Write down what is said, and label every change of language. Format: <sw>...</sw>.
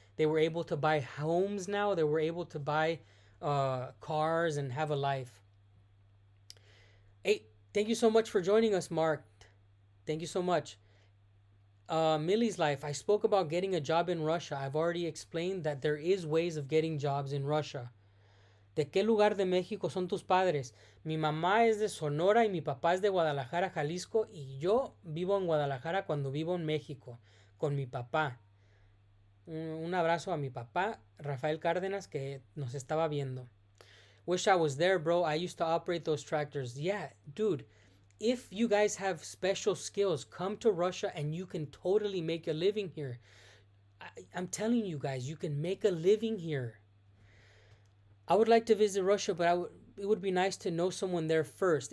<en>They were able to buy homes now. They were able to buy cars and have a life. Hey, thank you so much for joining us, Mark. Thank you so much. Millie's Life. I spoke about getting a job in Russia. I've already explained that there is ways of getting jobs in Russia.</en> <es>¿De qué lugar de México son tus padres? Mi mamá es de Sonora y mi papá es de Guadalajara, Jalisco, y yo vivo en Guadalajara cuando vivo en México con mi papá. Un abrazo a mi papá, Rafael Cárdenas, que nos estaba viendo.</es> <en>Wish I was there, bro. I used to operate those tractors. Yeah, dude. If you guys have special skills, come to Russia and you can totally make a living here. I'm telling you guys, you can make a living here. I would like to visit Russia, but it would be nice to know someone there first.</en>